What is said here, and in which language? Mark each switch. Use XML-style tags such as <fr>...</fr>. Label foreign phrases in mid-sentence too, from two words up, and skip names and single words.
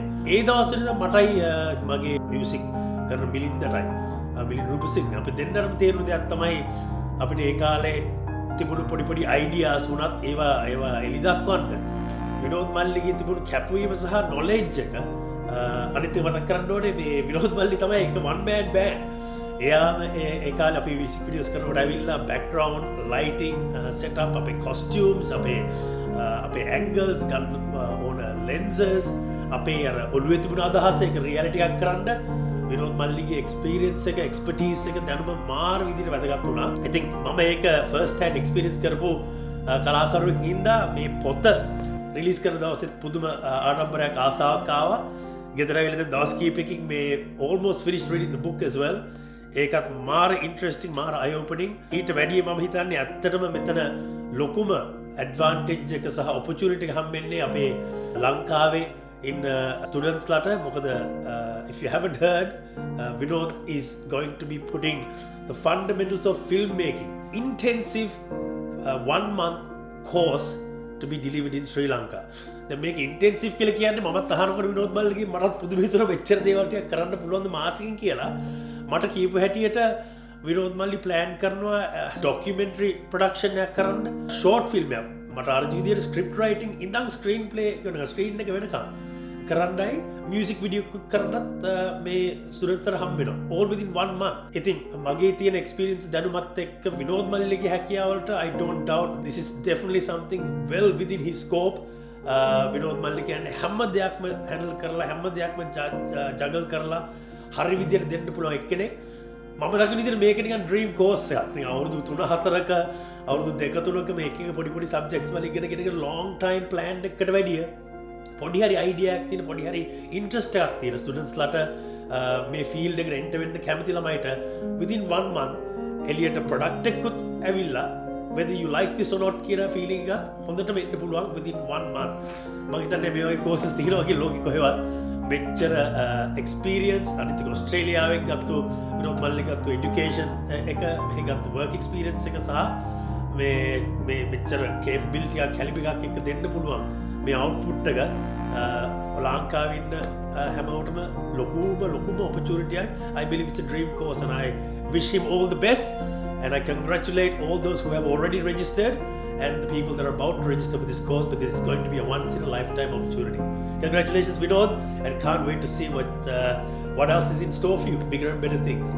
<si>ඒ දවස්වල මටයි මගේ මියුසික් කරන මිලින්දටයි මිලින් රූපසිංහ අපි දෙන්නටම තේරුණු දෙයක් තමයි අපිට ඒ කාලේ තිබුණු පොඩි අයිඩියාස් වුණත් ඒවා එලි දක්වන්න විනෝද් මල්ලිගේ තිබුණු කැපවීම සහ නොලෙජ් එක අනිත් එක මතක් කරන්න ඕනේ මේ විනෝද් මල්ලි තමයි එක</si> <en>one man band.</en> <si>එයාම ඒ කාලේ අපි</si> <en>music videos</en> <si>කරනකොට ඇවිල්ලා</si> <en>background lighting setup</en> <si>අපේ කොස්ටියුම්ස් අපේ ඇන්ගල්ස් ගන්න ඕන ලෙන්සස් අපේ අර ඔළුවේ තිබුණ අදහස ඒක රියැලිටි එකක් කරන්න විනෝද් මල්ලිගේ එක්ස්පීරියන්ස් එක එක්ස්පර්ටීස් එක දැනුම මාර විදිහට වැදගත් වුණා. ඉතින් මම ඒක</si> <en>first hand experience</en> <si>කරපු කලාකරුවෙක් හින්දා මේ පොත රිලීස් කරන දවසෙත් පුදුම ආඩම්බරයක් ආසාවක් ආවා. ගෙදර ඇවිල්ලා දවස් කීපයකින් මේ</si> <en>almost finished reading the book as well.</en> <si>ඒකත් මාර ඉන්ට්‍රස්ටිං මාර</si> <en>eye opening.</en> <si>ඊට වැඩිය මම හිතන්නේ ඇත්තටම මෙතන ලොකුම ඇඩ්වාන්ටේජ් එක සහ ඔපචුනිටි එක හම්බෙන්නේ අපේ ලංකාවේ</si> <en>in students latter</en> <si>මොකද</si> <en>if you haven't heard Vinod is going to be putting the fundamentals of filmmaking intensive 1 month course to be delivered in Sri Lanka.</en> <si>දැන් මේක ඉන්ටෙන්සිව් කියලා කියන්නේ මමත් අහනකොට විනෝද් මල්ලිගේ මටත් පුදුම හිතෙනවා මෙච්චර දේවල් ටික කරන්න පුළුවන් ද මාසෙකින් කියලා. මට කියපු හැටියට විනෝද් මල්ලි ප්ලෑන් කරනවා</si> <en>documentary production</en> <si>එකක් කරන්න,</si> <en>short film</en> <si>එකක්. මට අර විදියට</si> <en>script writing</en> <si>ඉඳන්</si> <en>screen play</en> <si>කරන ස්ක්‍රීන් එක වෙනකම් කරන්නයි</si> <en>music video</en> <si>කරන්නත් මේ ස්ටුඩන්ට්ස්ලා හම්බ වෙනවා</si> <en>all within 1 month.</en> <si>ඉතින් මගේ තියෙන එක්ස්පීරියන්ස් දැනුමත් එක්ක විනෝද් මල්ලිගේ හැකියාවලට</si> <en>I don't doubt this is definitely something well within his scope.</en> <si>විනෝද් මල්ලි කියන්නේ හැම දෙයක්ම හැන්ඩල් කරලා හැම දෙයක්ම ජගල් කරලා හරි විදියට දෙන්න පුළුවන් එක්කෙනෙක්. මම දකින විදිහට මේක නිකන්</si> <en>dream course</en> <si>එකක්. නිකන් අවුරුදු 3-4ක අවුරුදු 2-3ක මේක පොඩි සබ්ජෙක්ට්ස් වල ඉගෙනගෙන</si> <en>long time plan</en> <si>එකකට වැඩිය පොඩි හරි අයිඩියා එකක් තියෙන පොඩි හරි ඉන්ට්‍රස්ට් එකක් තියෙන ස්ටුඩන්ට්ස්ලාට මේ ෆීල්ඩ් එකට එන්ටර් වෙන්න කැමති ළමයිට</si> <en>within 1 month</en> <si>එළියට ප්‍රොඩක්ට් එකකුත් ඇවිල්ලා</si> <en>whether you like this or not</en> <si>කියන ෆීලිං එකත් හොඳටම එන්න පුළුවන්</si> <en>within 1 month.</en> <si>මම හිතන්නේ මේ වගේ කෝසස් තියෙනවා කියලා ලෝකෙ කොහෙවත් මෙච්චර එක්ස්පීරියන්ස් අනිත් එක ඔස්ට්‍රේලියාවෙන් ගත්තු විනෝද් මල්ලි ගත්තු එඩියුකේෂන් එක මෙහි ගත්තු</si> <en>work experience</en> <si>එක සහ මේ මෙච්චර කේපබිලිටි එකක් කැලිබර් එකක් එක්ක දෙන්න පුළුවන් මේ අවුට්පුට් එක ලංකාවේ ඉන්න හැමෝටම ලොකුම opportunity එකක්.</si> <en>I believe it's a dream course and I wish him all the best and I congratulate all those who have already registered and the people that are about to register for this course because it's going to be a once in a lifetime opportunity. Congratulations Vinod and can't wait to see what else is in store for you, bigger and better things.</en>